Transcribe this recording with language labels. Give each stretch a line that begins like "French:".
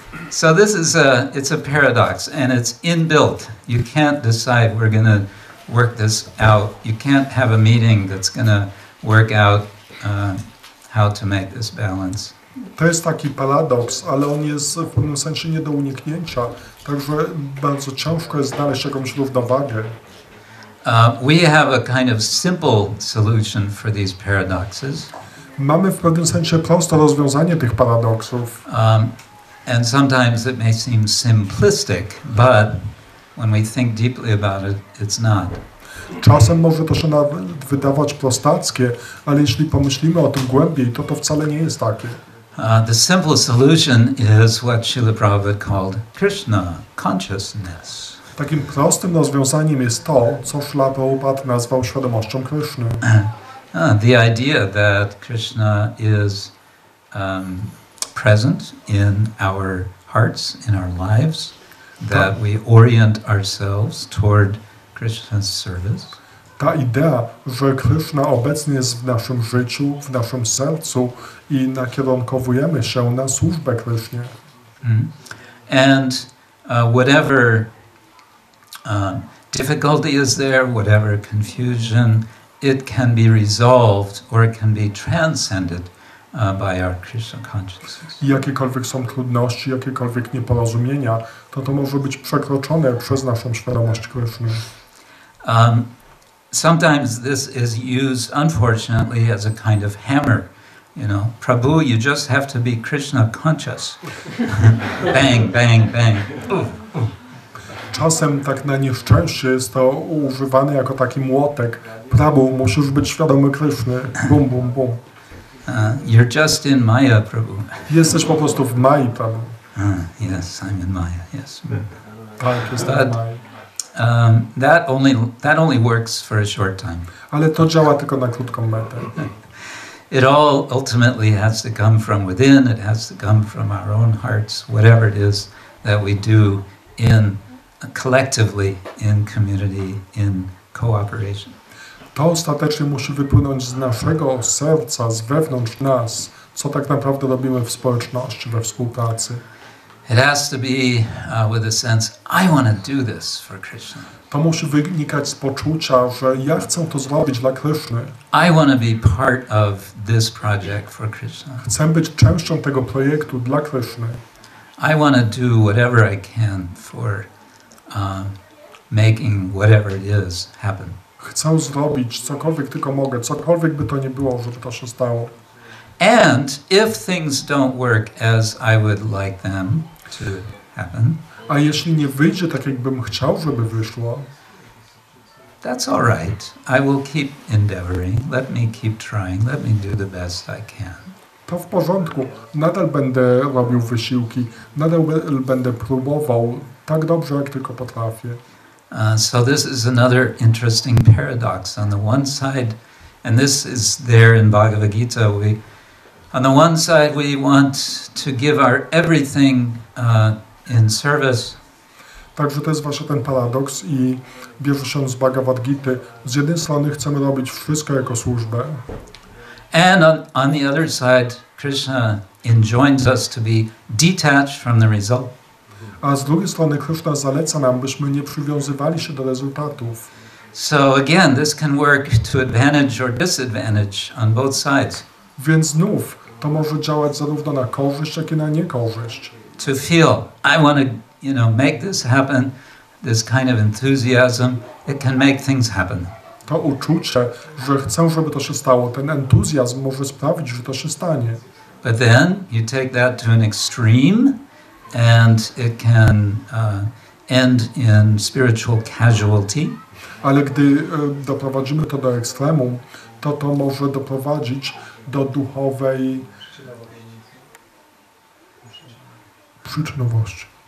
English: So this is it's a paradox, and it's inbuilt. You can't decide we're going to work this out. You can't have a meeting that's going to work out how to make this balance.
Polish: To jest taki paradoks, ale on jest w pewnym sensie nie do uniknięcia, także bardzo ciężko jest znaleźć jakąś równowagę.
English: We have a kind of simple solution for these paradoxes.
Polish: Mamy w pewnym sensie proste rozwiązanie tych paradoksów.
English: And sometimes it may seem simplistic, but when we think deeply about it, it's not.
Polish: Czasem może to się wydawać prostackie, ale jeśli pomyślimy o tym głębiej, to wcale nie jest takie.
English: The simple solution is what Srila Prabhupada called Krishna consciousness.
Polish: Takim prostym rozwiązaniem jest to, co Srila Prabhupada nazwał świadomością Krishny.
English: The idea that Krishna is present in our hearts, in our lives, that we orient ourselves toward Krishna's service.
Polish: Ta idea, że Krishna obecny jest w naszym życiu, w naszym sercu i nakierunkowujemy się na służbę Krishnie.
English: And whatever difficulty is there, whatever confusion, it can be resolved or it can be transcended by our Krishna consciousness.
Polish: I jakiekolwiek są trudności, jakiekolwiek nieporozumienia, to może być przekroczone przez naszą świadomość Krishny.
English: Sometimes this is used, unfortunately, as a kind of hammer. You know, Prabhu, you just have to be Krishna conscious. Bang, bang, bang.
Polish: Czasem tak na nieszczęście jest to używane jako taki młotek. Prabhu, musisz być świadomy Krishny. Bum, bum, bum.
English: You're just in Maya, Prabhu.
Polish: Jesteś po prostu w Mai, Prabhu.
English: Yes, I'm in Maya, yes.
Polish: Tak, jestem w Mai.
English: That only works for a short time.
Polish: Ale to działa tylko na krótką metę.
English: It all ultimately has to come from within. It has to come from our own hearts, whatever it is that we do collectively, in community, in cooperation.
Polish: To ostatecznie musi wypłynąć z naszego serca, z wewnątrz nas, co tak naprawdę robimy w społeczności, we współpracy.
English: It has to be with a sense, I want to do this for Krishna.
Polish: To musi wynikać z poczucia, że ja chcę to zrobić dla Krishny.
English: I want to be part of this project for Krishna.
Polish: Chcę być częścią tego projektu dla Krishny.
English: I want to do whatever I can for making whatever it is happen.
Polish: Chcę zrobić cokolwiek tylko mogę, cokolwiek by to nie było, żeby to się stało.
English: And if things don't work as I would like them to happen,
Polish: a jeśli nie wyjdzie tak, jakbym chciał, żeby wyszło,
English: that's all right. I will keep endeavoring. Let me keep trying. Let me do the best I can.
Polish: To w porządku. Nadal będę robił wysiłki, nadal będę próbował tak dobrze, jak tylko potrafię.
English: So this is another interesting paradox. On the one side, and this is there in Bhagavad Gita, on the one side we want to give our everything in service.
Polish: Także to jest właśnie ten paradoks i bierze się z Bhagavad Gity. Z jednej strony chcemy robić wszystko jako służbę.
English: And on the other side, Krishna enjoins us to be detached from the result.
Polish: A z drugiej strony Krishna zaleca nam, byśmy nie przywiązywali się do rezultatów.
English: So again, this can work to advantage or disadvantage on both sides.
Polish: Więc znów to może działać zarówno na korzyść, jak i na niekorzyść.
English: To feel, I want to, make this happen, this kind of enthusiasm, it can make things happen.
Polish: To uczucie, że chcę, żeby to się stało, ten entuzjazm może sprawić, że to się stanie.
English: But then you take that to an extreme and it can end in spiritual casualty.
Polish: Ale gdy doprowadzimy to do ekstremum, to może doprowadzić do duchowej przyczynowości.